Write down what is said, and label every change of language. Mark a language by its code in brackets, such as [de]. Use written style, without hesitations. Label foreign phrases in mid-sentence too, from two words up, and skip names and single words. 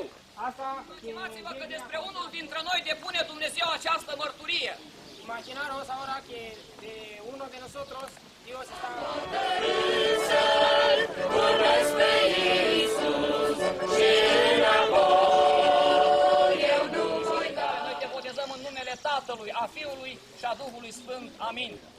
[ro] Imaginați-vă că despre unul dintre noi depune Dumnezeu această mărturie. [es] Imaginaros ahora que de uno de nosotros Dios está... [ro] Noi te botezăm în numele Tatălui, a Fiului și a Duhului Sfânt. Amin.